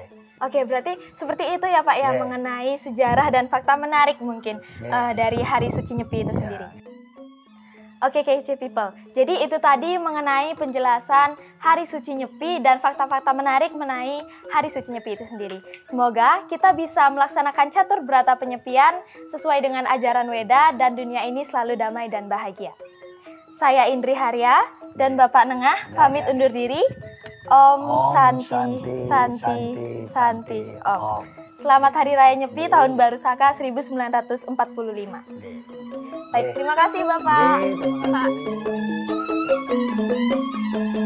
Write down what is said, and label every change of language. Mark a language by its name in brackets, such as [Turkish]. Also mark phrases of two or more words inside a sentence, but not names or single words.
[Indonesian] Oke, berarti seperti itu ya Pak ya, mengenai sejarah dan fakta menarik mungkin dari Hari Suci Nyepi itu sendiri. Oke, KC People. Jadi itu tadi mengenai penjelasan Hari Suci Nyepi dan fakta-fakta menarik mengenai Hari Suci Nyepi itu sendiri. Semoga kita bisa melaksanakan catur berata penyepian sesuai dengan ajaran Weda dan dunia ini selalu damai dan bahagia. Saya Indri Harya dan Bapak Nengah pamit undur diri. [Sanskrit] Om Santi Om. [Indonesian] Selamat Hari Raya Nyepi Tahun Baru Saka 1945. Baik, terima kasih Bapak. Terima kasih.